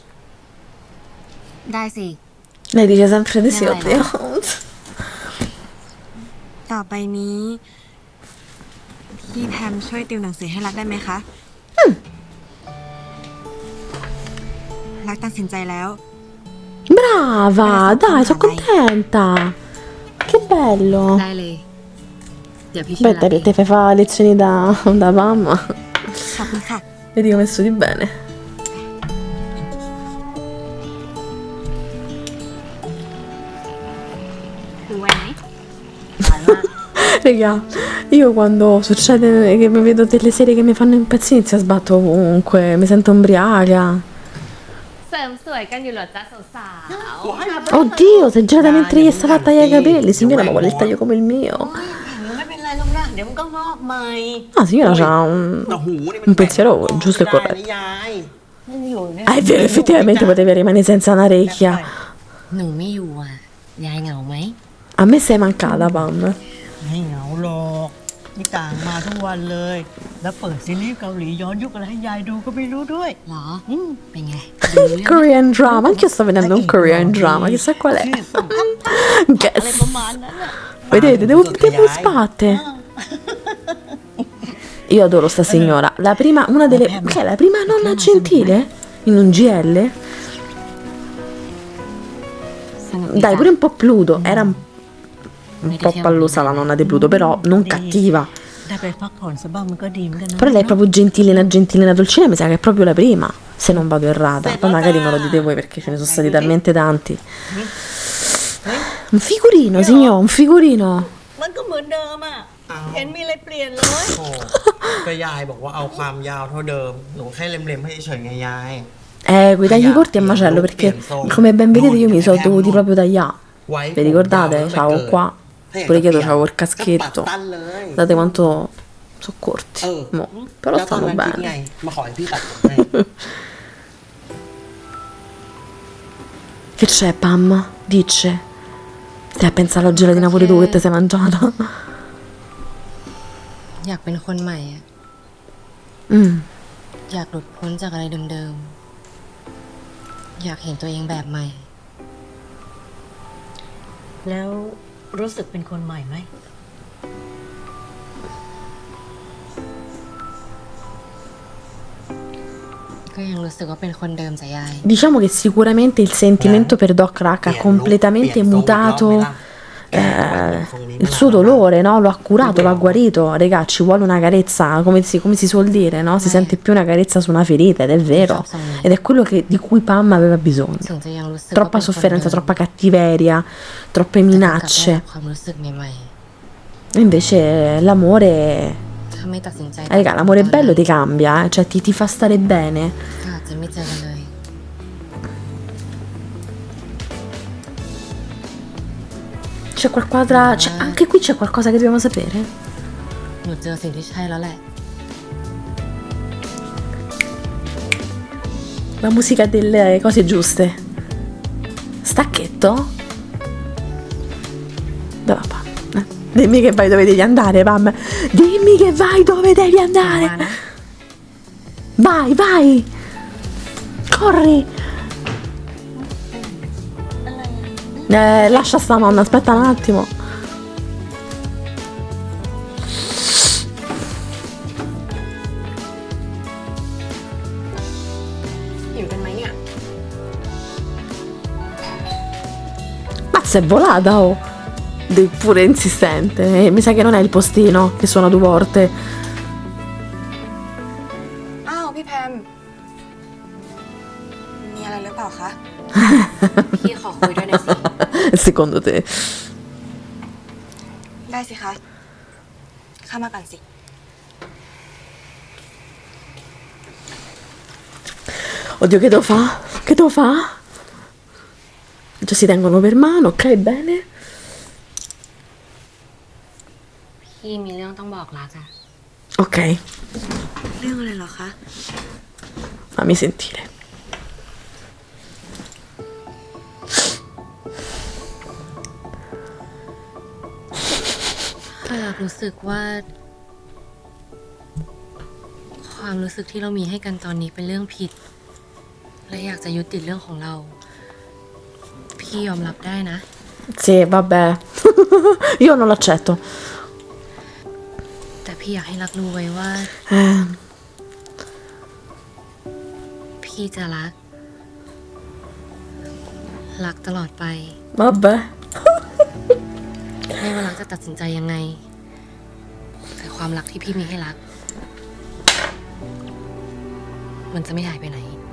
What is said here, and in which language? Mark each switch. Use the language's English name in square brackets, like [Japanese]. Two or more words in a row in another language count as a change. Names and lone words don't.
[Thai] ได้สิ [Italian] Lei dice sempre di sì, Dai, oddio. [Thai] ต่อไปนี้ พี่แพมช่วยติวหนังสือให้รักได้ไหมคะ รักตัดสินใจแล้ว [Italian] Brava, dai, sono contenta. Che bello. [Thai] ได้เลย เดี๋ยวพี่ช่วย [Italian] Aspetta che te fai fare lezioni da mamma. [Thai] ขอบคุณค่ะ [Italian] Vedi come studi bene. [Thai] คือไว้ไหม [Italian] Raga, io quando succede che mi vedo delle serie che mi fanno impazzire inizio a sbattere ovunque, mi sento ubriaca. [Thai] เสริมสวยกันอยู่เหรอจ๊ะสาว [Italian] Oddio, sei girata mentre gli stava a tagliare i capelli. Signora, ma vuole il taglio come il mio? [Thai] ไม่เป็นไรหรอกนะเดี๋ยวมันก็งอกใหม่ [Italian] Ah, signora c'ha [Thai] แต่หูนี่มัน [Italian] un pensiero giusto e [Thai] ไม่ได้ [Italian] corretto. [Thai] นะยาย [Italian] Ah, è vero, effettivamente potevi rimanere senza un'orecchia. [Thai] ๆหนูไม่อยู่อ่ะ ยายเหงาไหม [Italian] A me sei mancata, Pam. [Thai] ไม่เหงาหรอกนี่ต่างมาทุกวันเลย แล้วเปิดซีรีส์เกาหลีย้อนยุคอะไรให้ยายดูก็ไม่รู้ด้วย หรอ เป็นไงดูเรื่อง [English] Korean drama, [Italian] anche io sto vedendo un [English] Korean drama, [Italian] chissà qual è. [Thai] อะไร [Italian] Guess. [Thai] ประมาณนั้นอะ [Italian] Vedete, devo sbatte. Io adoro sta signora. La prima, una delle. Che è la prima nonna gentile? In un GL? [Thai] สนุกดี [Italian] Dai, [Thai] จ้ะ [Italian] pure un po' Pluto. Era. un po' pallosa la nonna di Pluto, però non cattiva. [Thai] ได้ไปพักผ่อนสักบ้างมันก็ดีเหมือนกันนะ [Italian] Però lei è proprio gentilina dolcina, mi sa che è proprio la prima, se non vado errata. Poi magari me lo dite voi perché ce ne sono stati talmente tanti. Un figurino, signor, un figurino. [Thai] มันก็เหมือนเดิมอ่ะ เห็นมีอะไรเปลี่ยนเลย โอ้ก็ยายบอกว่าเอาความยาวเท่าเดิม หนูแค่เล็มๆให้เฉยๆไงยาย [Italian] Quei tagli corti a macello perché come ben vedete io mi sono dovuti proprio tagliare. [Thai] ไว้ [Italian] Vi ricordate? C'avevo qua, pure io c'avevo il [Thai] ก็ปัด [Italian] caschetto. [Thai] ตั้นเลย [Italian] Guardate quanto sono corti. [Thai] เออ [Italian] Mo. Però [Thai] แล้วตอน [Italian] stanno [Thai] นั้นคิดไง [Italian] bene. [Thai] มาขอให้พี่ตัดผมให้ [Italian] Che c'è, Pam? Dice. Stai a pensare alla gelatina pure tu che ti sei mangiata? [Thai] อยากเป็นคนใหม่อะ Mm. อยากหลุดพ้นจากอะไรเดิมๆ อยากเห็นตัวเองแบบใหม่ แล้วรู้สึกเป็นคนใหม่ไหม ก็ยังรู้สึกว่าเป็นคนเดิมจ้ะยาย [Italian] Diciamo che sicuramente il sentimento per Doc Rack ha completamente mutato il suo dolore, no? Lo ha curato, lo ha guarito. Regà, ci vuole una carezza, come si suol dire, no? Si sente più una carezza su una ferita, ed è vero. Ed è quello di cui Pam aveva bisogno. [Thai] ถึงจะยังรู้สึก [Italian] Troppa sofferenza, troppa cattiveria, troppe minacce. [Thai] ความรู้สึกใหม่ [Italian] E invece l'amore, [Thai] ๆ ถ้าไม่ตัดสินใจ [Italian] raga, l'amore bello ti cambia, cioè ti fa stare bene. [Thai] ก็อาจจะไม่เจอกันเลย [Italian] C'è qualcosa, anche qui c'è qualcosa che dobbiamo sapere? [Thai] หนูเจอสิ่งที่ใช่แล้วแหละ [Italian] La musica delle cose giuste. Stacchetto? Dove va Pam? Dimmi che vai dove devi andare, Pam. Dimmi che vai dove devi andare. Vai, vai. Corri. Lascia sta nonna, aspetta un attimo. [Thai] หิวกันไหมเนี่ย [Italian] Mazza, è volata, oh. Pure insistente. Mi sa che non è il postino che suona due volte. [Thai] อ้าวพี่แพม มีอะไรหรือเปล่าคะ พี่ขอคุยด้วยหน่อยสิ [Italian] Secondo te? [Thai] ได้สิคะ เข้ามาก่อนสิ [Italian] Oddio, che devo fa? Che devo fa? Già si tengono per mano, ok, bene. [Thai] พี่มีเรื่องต้องบอกรักอะ [Italian] Ok, [Thai] เรื่องอะไรเหรอคะ [Italian] fammi sentire. [Thai] ถ้ารักรู้สึกว่า ความรู้สึกที่เรามีให้กันตอนนี้เป็นเรื่องผิด และอยากจะยุติเรื่องของเรา พี่ยอมรับได้นะ [Italian] Sì, vabbè. Io non l'accetto. [Thai] แต่พี่อยากให้รักรู้ไว้ว่า [Italian] Eh, [Thai] พี่จะรัก รักตลอดไป [Italian] vabbè. [Thai] ไม่ว่ารักจะตัดสินใจยังไง แต่ความรักที่พี่มีให้รัก มันจะไม่หายไปไหน